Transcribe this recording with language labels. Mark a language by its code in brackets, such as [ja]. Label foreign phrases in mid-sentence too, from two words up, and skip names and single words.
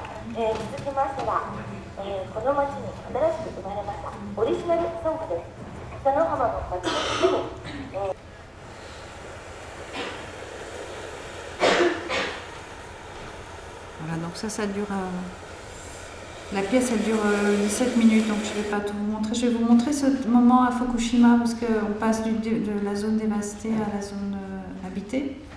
[ja] 続きましては、この町に新しく生まれましたオリジナルソングです。北の浜の町の地に、 [fr] Voilà, donc ça dure. La pièce, elle dure 17 minutes, donc je ne vais pas tout vous montrer. Je vais vous montrer ce moment à Fukushima, parce qu'on passe de la zone dévastée à la zone habitée.